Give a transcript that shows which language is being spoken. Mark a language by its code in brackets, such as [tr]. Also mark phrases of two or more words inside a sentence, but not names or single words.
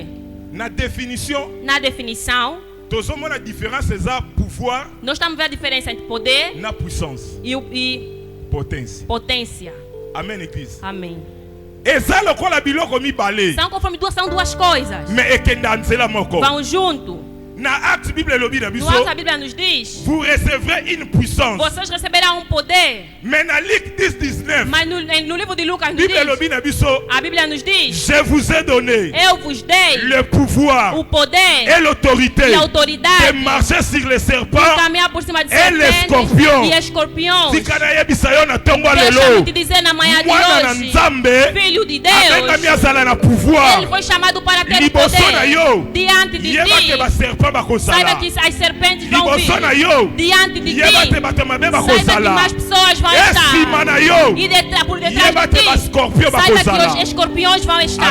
[pt] Na definição, nós estamos vendo a diferença entre poder e potência. Amém, Église. Amém. São duas coisas. Vão junto. No Acte, a Bíblia nos diz: [fr] vous recevrez une puissance. [pt] Vocês receberão um poder. [fr] Mais [pt] no livro de Lucas nos diz, a Bíblia nos diz: [fr] je vous ai donné [pt] eu vos dei [fr] le pouvoir [pt] o poder [fr] et l'autorité [pt] e a autoridade [fr] de marcher sur les serpents [pt] caminhar por cima de [fr] et les scorpions. [pt] E escorpiões. Deus te dizer na manhã de hoje, filho de Deus, ele foi chamado para ter poder diante de ti. Saiba que as serpentes vão vir diante de ti. Saiba que mais pessoas vão estar. E por detrás de ti, saiba que os escorpiões vão estar.